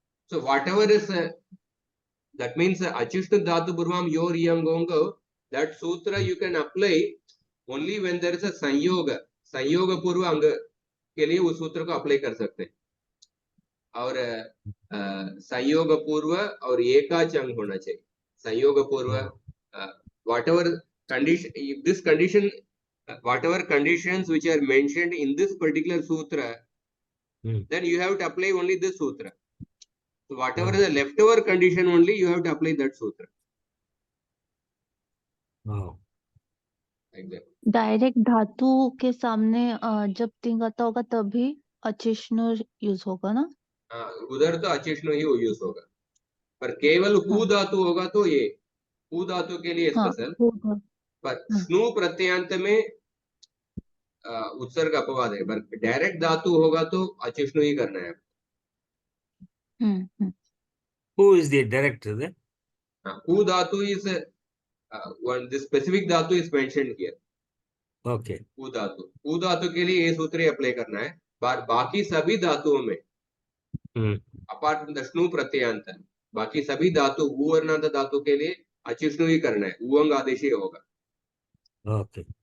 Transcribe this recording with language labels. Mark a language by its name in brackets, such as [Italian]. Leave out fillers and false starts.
[English] so whatever is that means achishtu dhatu purvam yor yangongo, that sutra you can apply only when there is a sanyoga, sanyoga [Hindi] पूर्व अंग के लिए उस सूत्र को apply कर सकते हैं, और संयोग पूर्व और एकाच अंग होना चाहिए। [English] संयोग पूर्व whatever condition, if this condition, whatever conditions which are mentioned in this particular sutra, then you have to apply only this sutra. So whatever is the leftover condition, only you have to apply that sutra. Like that. [Hindi] Direct धातु के सामने जब तिंग आता होगा तभी अचिष्णु use होगा ना। उधर तो अचिष्णु ही यूज होगा, पर केवल हु धातु होगा तो ये हु धातु के लिए स्पेशल, पर स्नु प्रत्ययांत में उत्सर्ग अपवाद है, पर डायरेक्ट धातु होगा तो अचिष्णु ही करना है। [English] Who is the director then? Who dhatu is one, this specific dhatu is mentioned here. Okay. [Hindi] Who धातु के लिए ये सूत्र अप्लाई करना है, बाकी सभी धातुओं में [English] apart from the [Hindi] स्नु प्रत्ययांत, बाकी सभी धातु वर्णांत धातु के लिए अचिष्णु ही करना है, उवंग आदेश ही होगा। [English] Okay.